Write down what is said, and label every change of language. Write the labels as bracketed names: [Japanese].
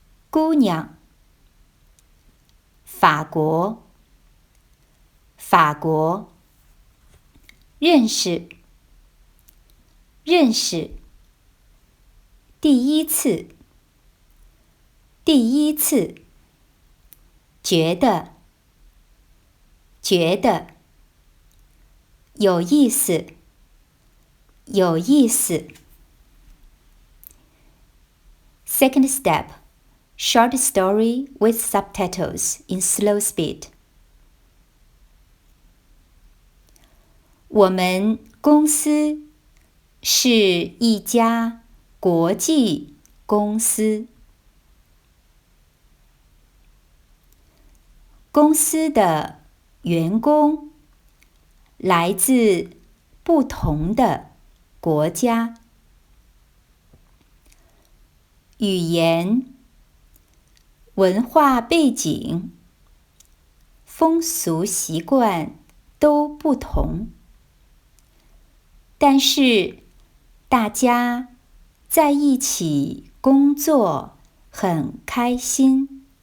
[Chinese] 姑娘，法国，法国，认识，认识，第一次，第一次，觉得，觉得，有意思，有意思。 [English] Second step, short story with subtitles in slow speed. [Chinese] 我们公司是一家国际公司。公司的员工来自不同的国家，语言、文化背景、风俗习惯都不同，但是大家在一起工作很开心。